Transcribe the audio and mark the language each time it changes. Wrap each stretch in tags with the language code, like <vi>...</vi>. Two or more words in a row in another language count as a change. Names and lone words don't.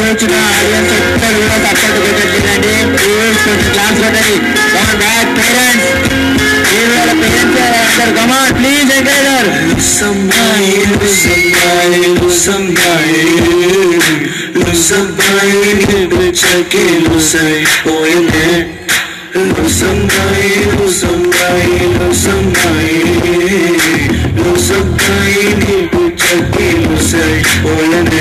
<te>ఉన్న ఆడియన్స్ ఒక్కరు కూడా సపోర్ట్ పెట్టట్లేదండి. ప్లీజ్ కొంచెం క్లాస్ కొట్టండి.</te> <en>come on back parents,</en> <te>మీరు వాళ్ళ పేరెంట్స్ అందరు</te> <en>come on please encourage. Lusambai, Lusambai, Lusambai, Lusambai, Luchake, Lusai, Oyane. Lusambai, Lusambai, Lusambai, Lusambai, Luchake, Lusai, Oyane.</en>